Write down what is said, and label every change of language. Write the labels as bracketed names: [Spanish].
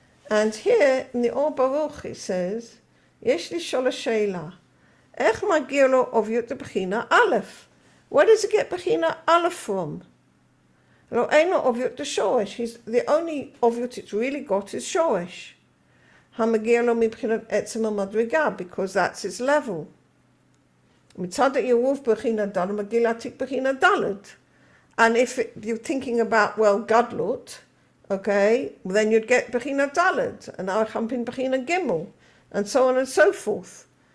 [English] And here in the Or Baruch it says, [Hebrew] יש לשאול השאלה, איך מגיע לו עוביות לבחינה א'? [English] Where does it get בחינה א' from? [Hebrew] לא, אין לו עוביות לשורש. [English] The only עוביות it's really got is שורש. [Hebrew] המגיע לו מבחינת עצם המדרגה, [English] because that's its level. [Hebrew] מצד העירוב בחינה ד' מגיע לעתיק בחינה ד'. [English] And if you're thinking about, well, gadlut, okay, then you'd get Bechina Daled, and Archampin Bechina Gimel, and so on and so forth.